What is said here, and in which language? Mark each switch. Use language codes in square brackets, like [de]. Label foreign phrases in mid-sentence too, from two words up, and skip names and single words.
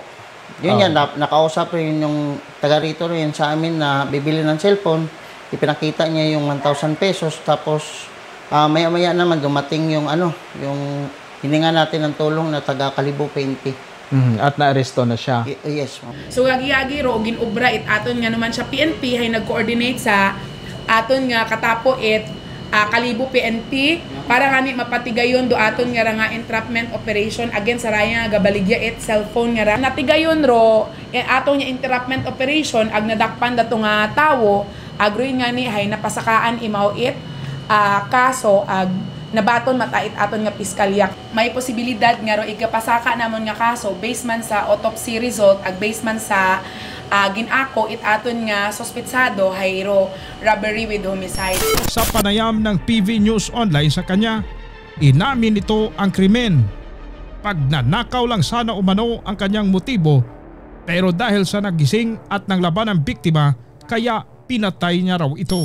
[tl] Yun yan, nakausap rin yung taga rito rin sa amin na bibili ng cellphone. Ipinakita niya yung 1,000 pesos, tapos maya-maya naman dumating yung yung hininga natin ng tulong na taga Kalibo PNP. At na-aresto na siya. Yes. [akl] So agi-agi ro ginubra it aton nga naman siya PNP hay nag-coordinate sa aton nga katapo it Kalibo PNP para nga ni mapatigayon do aton nga nga [en] entrapment operation against [akl] sa raya nga gabaligya it cellphone nga natigayon ro aton nga [en] entrapment operation [akl] ag nadakpan dato nga tawo agroy nga ni hay napasakaan imaw it kaso ag nabaton matait aton nga piskalya. May posibilidad nga ro igapasaka namon nga kaso based man sa [en] autopsy result [akl] ag based man sa ginako it aton nga suspetsado hayro [en] robbery with homicide. [tl] Sa panayam ng PV News Online sa kanya, inamin nito ang krimen. Pagnanakaw lang sana umano ang kanyang motibo, pero dahil sa nagising at nanglaban ng biktima, kaya pinatay niya raw ito.